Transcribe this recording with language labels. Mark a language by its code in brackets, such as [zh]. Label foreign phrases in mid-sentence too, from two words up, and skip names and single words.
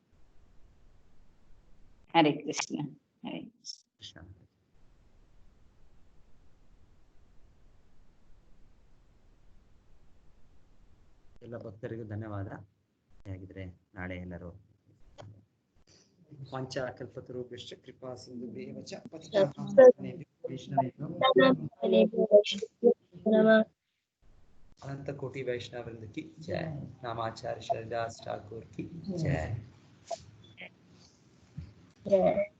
[kn] ಹರೇ ಕೃಷ್ಣ. ಹರೇ ಕೃಷ್ಣ. ಎಲ್ಲ ಭಕ್ತರಿಗೂ ಧನ್ಯವಾದ. ಹೇಗಿದ್ರೆ ನಾಳೆ ಎಲ್ಲರೂ [sa] ಪಂಚಕಲ್ಪತರುಭ್ಯಶ್ಚ ಕೃಪಾ ಸಿಂಧುಭ್ಯೇವ ಚ [hi] अनंत कोटि वैष्णव वृंद की जय। नामाचार्य शरदास ठाकुर की जय।